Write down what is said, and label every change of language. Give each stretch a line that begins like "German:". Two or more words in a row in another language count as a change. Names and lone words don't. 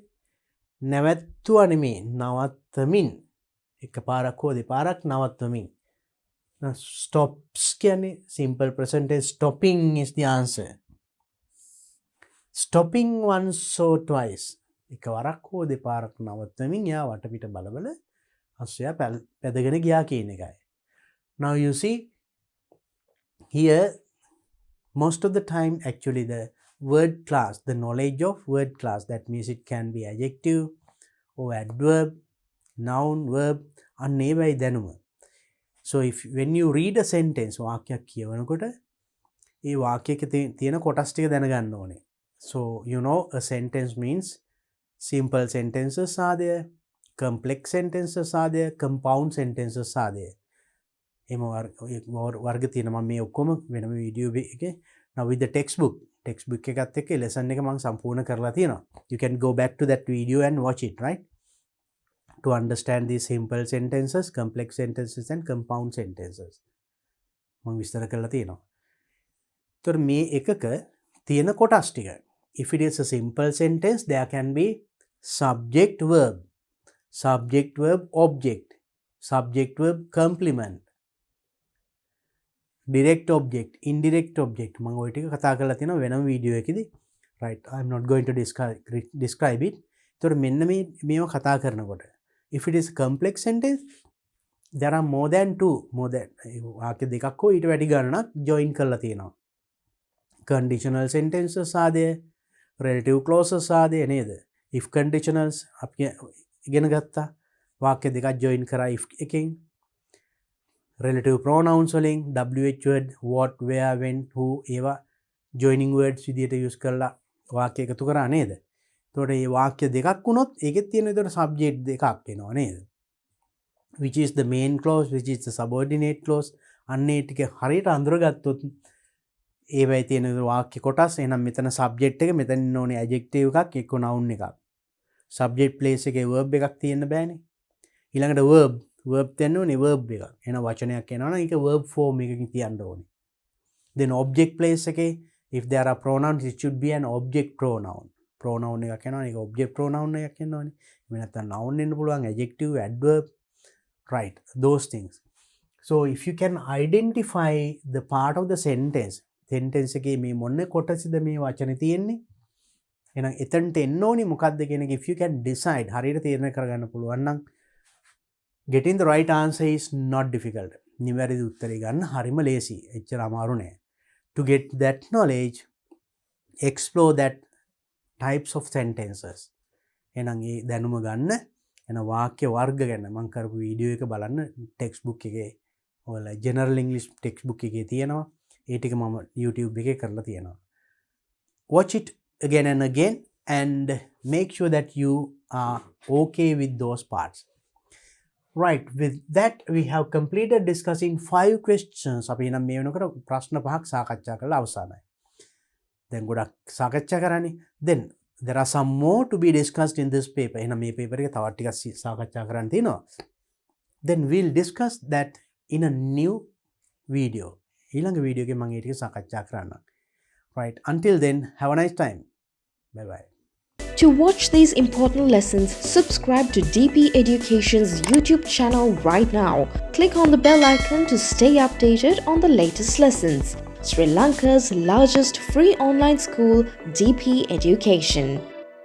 Sinhala: නැවැත්තුවා නෙමේ, නවත්තමින්. එක පාරක් හෝ දෙපාරක් නවත්තමින්.
English: Now, stops කියන්නේ simple present tense. Stopping is the answer. Stopping once or twice.
Sinhala: එක වරක් හෝ දෙපාරක් නවත්තමින් යා වටපිට බලබල අස්සයා පැදගෙන ගියා කියන එකයි.
English: Now you see here most of the time actually the word class, the knowledge of word class, that means it can be adjective or adverb, noun, verb,
Sinhala: අන්නේවයි දැනුම.
English: So if when you read a sentence,
Sinhala: වාක්‍යයක් කියවනකොට ඒ වාක්‍යයක තියෙන කොටස් ටික දැනගන්න ඕනේ.
English: So you know a sentence means simple sentences are there, complex sentences are there, compound sentences are there.
Sinhala: එම වර්ග තියෙනවා. මම මේ ඔක්කොම වෙනම වීඩියෝ එකේ
English: now with the textbook
Sinhala: එකත් එක්ක lesson එක මම සම්පූර්ණ කරලා තියෙනවා.
English: You can go back to that video and watch it, right? To understand these simple sentences, complex sentences and compound sentences.
Sinhala: මම විස්තර කරලා තියෙනවා. ඒතර මේ එකක තියෙන කොටස් ටික.
English: If it is a simple sentence, there can be subject verb, subject verb object, subject verb complement, direct object, indirect object.
Sinhala: මම ওই ටික කතා කරලා තියෙනවා වෙනම වීඩියෝ එකේදී.
English: Right, I am not going to describe it.
Sinhala: ඒතර මෙන්න මේව කතා කරනකොට
English: if it is a complex sentence, there are more than
Sinhala: වාක්‍ය දෙකක් හෝ ඊට වැඩි ගණනක් join කරලා තියෙනවා.
English: Conditional sentences are there, relative clauses are there නේද? If conditionals
Sinhala: අපි ඉගෙන ගත්තා. වාක්‍ය දෙකක් join කරා if එකෙන්.
English: Relative pronouns වලින් WH word, what, where, when, who ඒවා joining words විදියට use
Sinhala: කරලා වාක්‍ය එකතු කරා නේද? එතකොට මේ වාක්‍ය දෙකක් වුණොත් ඒකෙත් තියෙන විතර subject දෙකක් එනවා නේද?
English: Which is the main clause, which is the subordinate clause.
Sinhala: අන්නේ ටික හරියට අඳුරගත්තොත් ඒවයි තියෙන වාක්‍ය කොටස්. එහෙනම් මෙතන subject එක, මෙතන ඉන්න ඕනේ adjective එකක්, එක්ක noun එකක්.
English: subject place
Sinhala: එකේ verb එකක් තියෙන්න බෑනේ. ඊළඟට verb තියෙන්න ඕනේ verb එකක්. එහෙනම් වචනයක් එනවා නම් ඒක verb form එකකින් තියන්න ඕනේ.
English: Then object place එකේ if there are pronouns, it should be an object pronoun.
Sinhala: pronoun එකක් එනවා. ඒක
English: object pronoun
Sinhala: එකක් එනවනේ. එහෙම නැත්නම් noun එන්න පුළුවන්,
English: adjective, adverb, right, those things. So if you can identify the part of the sentence
Sinhala: එකේ මේ මොන කොටසද මේ වචනේ තියෙන්නේ, එහෙනම් එතනට එන්න ඕනේ මොකක්ද කියන එක
English: if you can decide,
Sinhala: හරියට තීරණය කරගන්න පුළුවන් නම්
English: getting the right answer is not difficult.
Sinhala: නිවැරදි උත්තරේ ගන්න හරිම ලේසි. එච්චර අමාරු නෑ.
English: To get that knowledge, explore that types of sentences.
Sinhala: එහෙනම් ඒ දැනුම ගන්න එන වාක්‍ය වර්ග ගැන මම කරපු වීඩියෝ එක බලන්න ටෙක්ස්ට් එකේ ඔයාලා ජෙනරල් ඉංග්‍රීසි ටෙක්ස්ට් එකේ තියෙනවා. ඒ ටික මම YouTube එකේ කරලා තියෙනවා.
English: Watch it again and again and make sure that you are okay with those parts. Right, with that we have completed discussing 5 questions.
Sinhala: අපි නම් මේ වෙනකොට ප්‍රශ්න 5ක් සාකච්ඡා කරලා අවසానයි. දැන් ගොඩක් සාකච්ඡා කරන්නේ.
English: Then there are some more to be discussed in this paper.
Sinhala: එහෙනම් මේ paper එකේ තවත් ටිකක් සාකච්ඡා කරන්න තියෙනවා.
English: Then we'll discuss that in a new video.
Sinhala: ඊළඟ වීඩියෝ එකේ මම ඒ ටික සාකච්ඡා කරන්නම්.
English: Right, until then have a nice time. Bye bye. To watch these important lessons, subscribe to DP Education's YouTube channel right now. Click on the bell icon to stay updated on the latest lessons. Sri Lanka's largest free online school, DP Education.